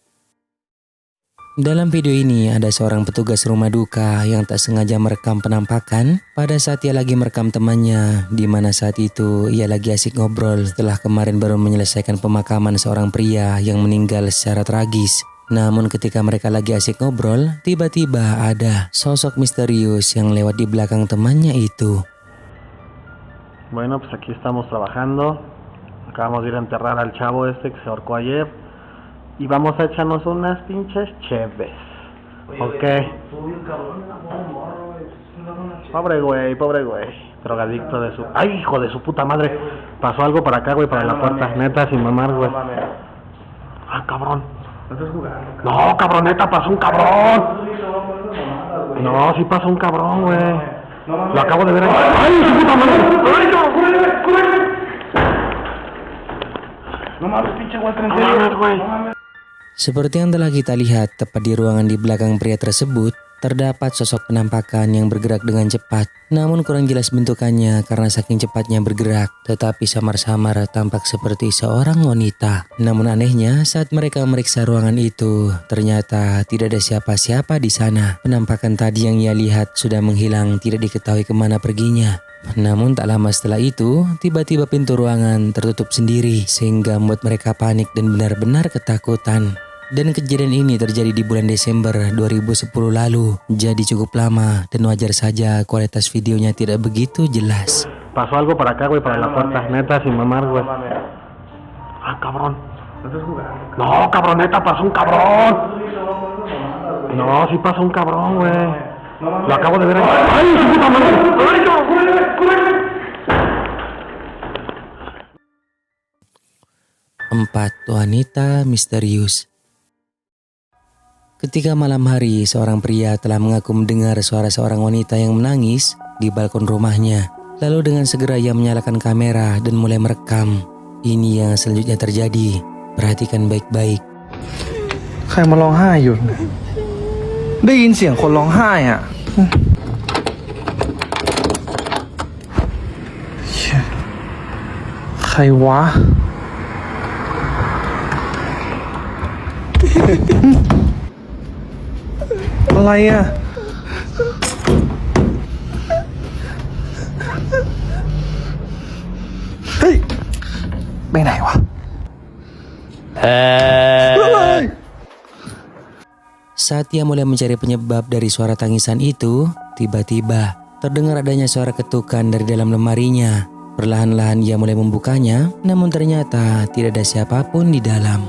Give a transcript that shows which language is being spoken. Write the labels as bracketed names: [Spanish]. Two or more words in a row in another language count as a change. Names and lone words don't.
[Indonesian] Dalam video ini ada seorang petugas rumah duka yang tak sengaja merekam penampakan pada saat ia lagi merekam temannya, di mana saat itu ia lagi asik ngobrol setelah kemarin baru menyelesaikan pemakaman seorang pria yang meninggal secara tragis. Namun ketika mereka lagi asik ngobrol, tiba-tiba ada sosok misterius yang lewat di belakang temannya itu. [Spanish] Bueno, pues aquí estamos trabajando. Acabamos de ir a enterrar al chavo este que se ahorcó ayer. Y vamos a echarnos unas pinches cheves. Ok. Pobre güey. Drogadicto de su... ¡Ay, hijo de su puta madre! Pasó algo para acá, güey, para la puerta. Neta, sin mamar, güey. Ah, cabrón. No, cabrón, neta, pasó un cabrón. No, sí pasó un cabrón, güey. Lo acabo de ver ahí. ¡Ay, su puta madre! ¡Ay, cúrele! No mames, pinche güey, 30 güey. [Indonesian] Seperti yang telah kita lihat, tepat di ruangan di belakang pria tersebut, terdapat sosok penampakan yang bergerak dengan cepat. Namun kurang jelas bentukannya karena saking cepatnya bergerak, tetapi samar-samar tampak seperti seorang wanita. Namun anehnya, saat mereka memeriksa ruangan itu, ternyata tidak ada siapa-siapa di sana. Penampakan tadi yang ia lihat sudah menghilang, tidak diketahui kemana perginya. Namun tak lama setelah itu, tiba-tiba pintu ruangan tertutup sendiri sehingga membuat mereka panik dan benar-benar ketakutan. Dan kejadian ini terjadi di bulan Desember 2010 lalu, jadi cukup lama dan wajar saja kualitas videonya tidak begitu jelas. [Spanish] Pasó algo para acá, güey, para la puerta. Neta, sin mamar, güey. Ah, cabrón. No, cabrón, neta, pasó un cabrón. No, sí pasó un cabrón, güey. Lo acabo de ver ahí. ¡Ay, su puta madre! ¡Ay, cúrele! [Indonesian] 4. Wanita misterius. Ketika malam hari, seorang pria telah mengaku mendengar suara seorang wanita yang menangis di balkon rumahnya. Lalu dengan segera ia menyalakan kamera dan mulai merekam. Ini yang selanjutnya terjadi. Perhatikan baik-baik. [Thai] ใครมาร้องไห้อยู่ได้ยินเสียงคนร้องไห้อ่ะใครวะอะไรอ่ะเฮ้ยไปไหนวะ [Indonesian] Saat ia mulai mencari penyebab dari suara tangisan itu, tiba-tiba terdengar adanya suara ketukan dari dalam lemarinya. Perlahan-lahan ia mulai membukanya, namun ternyata tidak ada siapapun di dalam.